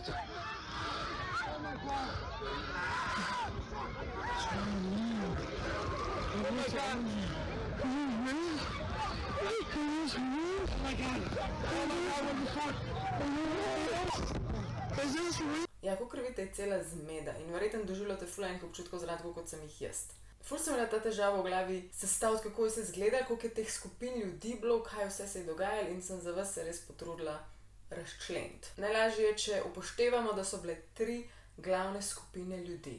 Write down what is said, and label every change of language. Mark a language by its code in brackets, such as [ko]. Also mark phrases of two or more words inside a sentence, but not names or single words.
[en] Oh my God. Oh my God. Is this real? Is this real? Oh my God. Oh my God, what the fuck? Is this real? [sl] Ja, kakor vidite, je cela zmeda in verjetno doživljate ful enih občutkov zaradi tako, kot sem jih jaz. Ful sem imela ta težava v glavi sestaviti, kako je se izgledalo, koliko je teh skupin ljudi bilo, kaj vse se je dogajalo in sem za vas se res potrudila razčleniti. Najlažje je, če upoštevamo, da so bile 3 glavne skupine ljudi.